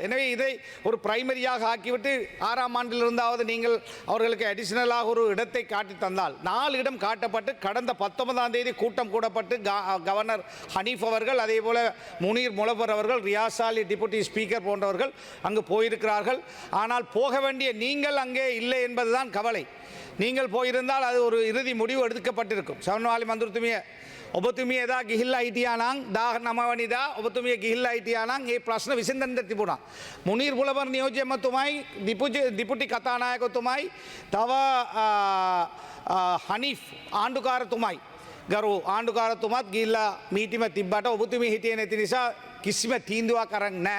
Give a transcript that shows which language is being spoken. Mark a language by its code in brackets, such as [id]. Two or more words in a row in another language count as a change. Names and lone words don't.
[ta] எனவே இதை ஒரு பிரைமரியாக ஆக்கிவிட்டு 6ஆம் ஆண்டிலிருந்தாவது நீங்கள் அவர்களுக்கு அடிஷனலாக ஒரு இடத்தை காட்டி தந்தால், 4 இடம் காட்டப்பட்டு கடந்த 19ஆம் தேதி கூட்டம் கூடப்பட்டு கவர்னர் ஹனீஃப் அவர்கள், அதே போல முனீர் முலவர் அவர்கள், ரியாஸ் அலி [en] deputy speaker [ta] போன்றவர்கள் அங்கு போயிருக்கிறார்கள். ஆனால் போக வேண்டிய நீங்கள் அங்கே இல்லை என்பதுதான் கவலை. நீங்கள் போயிருந்தால் அது ஒரு இறுதி முடிவு எடுக்கப்பட்டிருக்கும். [si] සමන්වාලි මන්ත්‍රීතුමිය, ඔබතුමිය එදා ගිහිල්ලා හිටියා නම් 19 වෙනිදා ඔබතුමිය ගිහිල්ලා හිටියා නම් මේ ප්‍රශ්න විසඳන්න තිබුණා. මුනීර් බුලවර් නියෝජ්‍ය මතුමයි, ඩිපුටි කතානායකතුමයි, තව හනීෆ් ආණ්ඩුකාරතුමයි, ගරු ආණ්ඩුකාරතුමත් ගිහිල්ලා මීටිම තිබ්බට ඔබතුමිය හිටියේ නැති නිසා කිසිම තීන්දුවක් අරන් නැහැ.